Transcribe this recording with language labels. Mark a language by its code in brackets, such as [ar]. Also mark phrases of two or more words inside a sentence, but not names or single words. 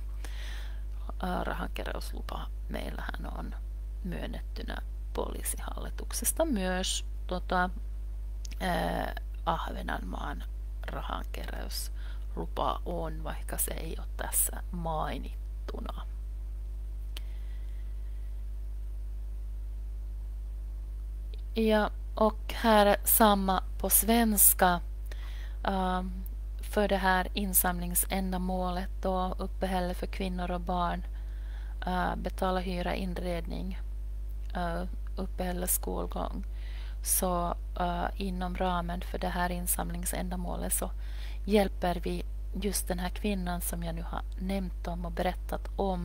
[fi] Rahankeräyslupa meillähän on myönnettynä poliisihallituksesta myös Ahvenanmaan rahankeräyslupa on, vaikka se ei ole tässä mainittuna. [sv] Ja och här samma på svenska för det här insamlingsändamålet då, uppehälle för kvinnor och barn, betala hyra, inredning, uppehälle, skolgång. Så inom ramen för det här insamlingsändamålet så hjälper vi just den här kvinnan som jag nu har nämnt om och berättat om.